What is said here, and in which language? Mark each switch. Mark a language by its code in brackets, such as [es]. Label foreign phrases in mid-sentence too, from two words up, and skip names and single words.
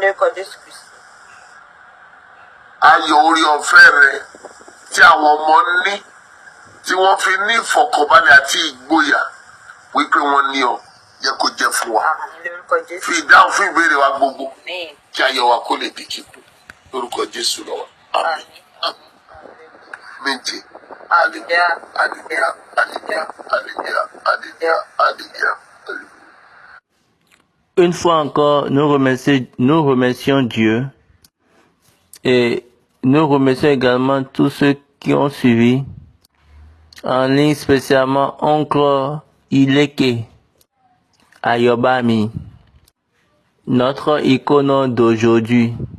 [yo] Ayọ̀ orí ọ̀fẹ́ rẹ tí àwọn ọmọ ní tí wọ́n fi ní ìfọ̀kànbalẹ̀ àti ìgboyà wípé wọ́n ní ọ jẹ́ kó jẹ́ fún wa. Fi ìdáhùn fún ìbéèrè wa gbogbo kí ayọ̀ wa kó lè di kíkún lórúkọ Jésù lọ́wọ́. Àmín. Méje. [fr] Alléluia. Alléluia. Alléluia. Alléluia. Alléluia. Alléluia. Une fois encore, nous remercions Dieu et nous remercions également tous ceux qui ont suivi en ligne, spécialement Oncle Ileke Ayobami, notre icône d'aujourd'hui.